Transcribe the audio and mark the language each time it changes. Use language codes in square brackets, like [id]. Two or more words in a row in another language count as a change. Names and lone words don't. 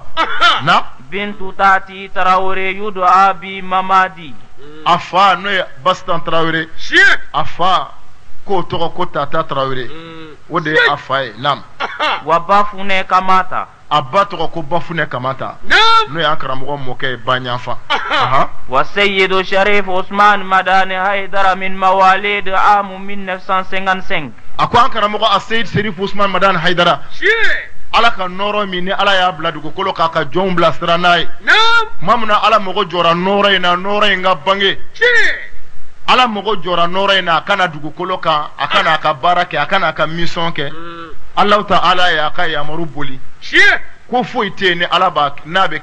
[ar] bintu Tati Tarawele يدعى ب Mamadi. [bm] a fa n'o ye Bastan Tarawele a fa k'o tɔgɔ ko Tata Tarawele o de ye a fa ye. wa Bafune Kamata. abba tɔgɔ ko bafune kamata n'o y'an karamɔgɔ mɔkɛ ye Banyanfa. [ar] والسيد شريف عثمان مداني حيدر من مواليد عام 1955. [bm] a ko an karamɔgɔ a Seyid Serif Usman Madani Haidara ala ka nɔrɔ min ni ala y'a bila dugukolo k'a ka jɔnw bila sira n'a ye tuma min na ala mago jɔra nɔrɔ in na nɔrɔ in ka bange ala mago jɔra nɔrɔ in na a kana dugukolo kan a kana a ka baara kɛ a kana a ka mission kɛ Allahu Ta'ala y'a ka yamaru boli ko foyi tɛ yen ni ala b'a n'a bɛ